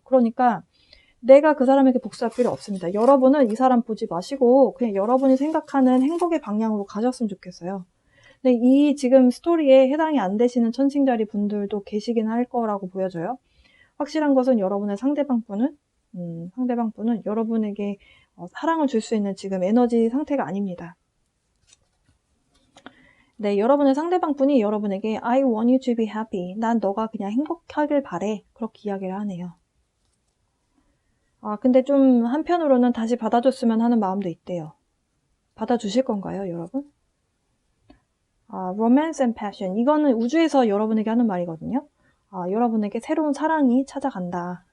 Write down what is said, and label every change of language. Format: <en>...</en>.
<ko>그러니까 내가 그 사람에게 복수할 필요 없습니다. 여러분은 이 사람 보지 마시고 그냥 여러분이 생각하는 행복의 방향으로 가셨으면 좋겠어요. 근데 이 지금 스토리에 해당이 안 되시는 천칭자리 분들도 계시긴 할 거라고 보여져요. 확실한 것은 여러분의 상대방 분은 여러분에게 사랑을 줄 수 있는 지금 에너지 상태가 아닙니다. 네, 여러분의 상대방 분이 여러분에게</ko> <en>I want you to be happy.</en> <ko>난 너가 그냥 행복하길 바래. 그렇게 이야기를 하네요. 근데 좀 한편으로는 다시 받아줬으면 하는 마음도 있대요. 받아주실 건가요, 여러분?</ko> <en>romance and passion.</en> <ko>이거는 우주에서 여러분에게 하는 말이거든요. 여러분에게 새로운 사랑이 찾아간다.</ko>